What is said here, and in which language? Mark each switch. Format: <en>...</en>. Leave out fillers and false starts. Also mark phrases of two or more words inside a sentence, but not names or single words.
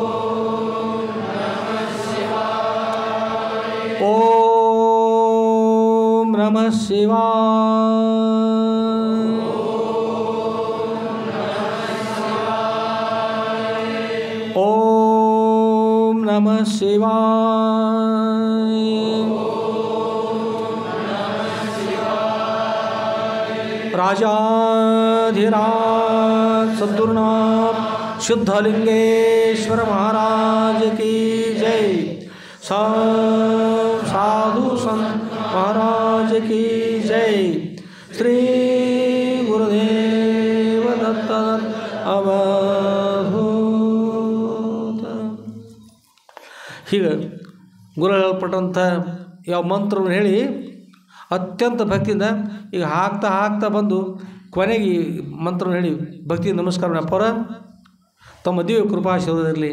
<kn>ಓಂ ನಮಃ ಶಿವಾಯ, ಓಂ ನಮಃ ಶಿವಾಯ, ರಾಜಾಧಿರಾಜ ಸದ್ಗುರುನಾಥ ಶುದ್ಧಲಿಂಗೇಶ್ವರ</kn> <hi>महाराज की जय, साधु संत महाराज की जय, श्री गुरुदेव दत्त अवधूत.</hi> <kn>ಹೀಗೆ ಗುರು ಹೇಳಲ್ಪಟ್ಟಂಥ ಯಾವ ಮಂತ್ರವನ್ನು ಹೇಳಿ ಅತ್ಯಂತ ಭಕ್ತಿಯಿಂದ ಈಗ ಹಾಕ್ತಾ ಬಂದು ಕೊನೆಗೆ ಮಂತ್ರವನ್ನು ಹೇಳಿ ಭಕ್ತಿ ನಮಸ್ಕಾರ ಅಪ್ಪರ ತಮ್ಮ ದಿವ್ಯ ಕೃಪಾಶೀರ್ವಾದ ಇರಲಿ.</kn>